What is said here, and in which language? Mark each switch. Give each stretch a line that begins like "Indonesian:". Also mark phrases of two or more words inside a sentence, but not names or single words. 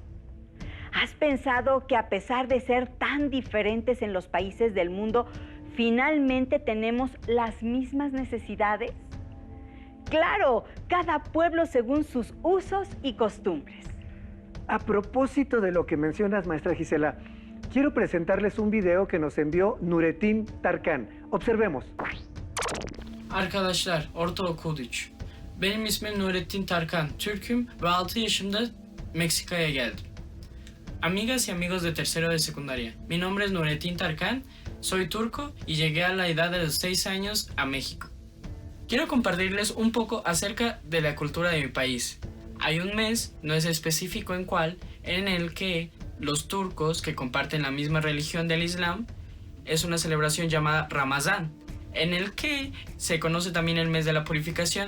Spanish: ¿Has pensado que a pesar de ser tan diferentes en los países del mundo, finalmente tenemos las mismas necesidades? Claro, cada pueblo según sus usos y costumbres. A propósito de lo que mencionas, maestra Gisela, quiero presentarles un video que nos envió Nurettin Tarkan. Observemos.
Turkish: Arkadaşlar, ortaokul 3. Benim ismim Nurettin Tarkan, Türk'üm ve 6 yaşımda Meksika'ya geldim.
Spanish: Amigas y amigos de tercero de secundaria, mi nombre es Nurettin Tarkan, soy turco y llegué a la edad de los 6 años a México. Quiero compartirles un poco acerca de la cultura de mi país. Hay un mes, no es específico en cuál, en el que los turcos que comparten la misma religión del Islam, es una celebración llamada Ramazán, en el que se conoce también el mes de la purificación.